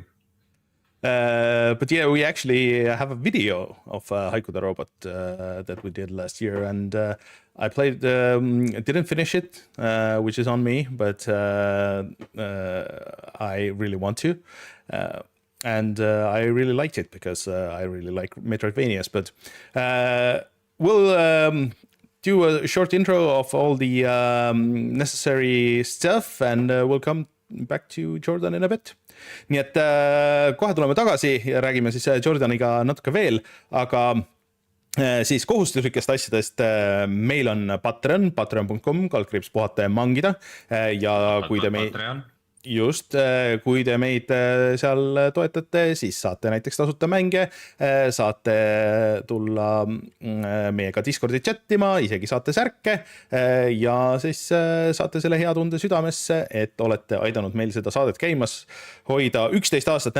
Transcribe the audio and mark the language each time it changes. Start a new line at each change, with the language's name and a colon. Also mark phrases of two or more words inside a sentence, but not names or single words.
English: But yeah, we actually have a video of Haiku The Robot that we did last year, and I played, didn't finish it, which is on me, but I really want to. And I really liked it because I really like Metroidvanias, but we'll do a short intro of all the necessary stuff and we'll come back to Jordan in a bit.
Estonian: Nii et kohe tuleme tagasi ja räägime siis Jordaniga natuke veel, aga siis kohustuslikest asjadest meil on Patreon, patreon.com/, puhata ja mangida. Ja kui te kui te meid seal toetate, siis saate näiteks tasuta mänge, saate tulla meiega Discordi chattima, isegi saate särke ja siis saate selle hea tunde südamesse, et olete aidanud meil seda saadet käimas hoida 11 aastat.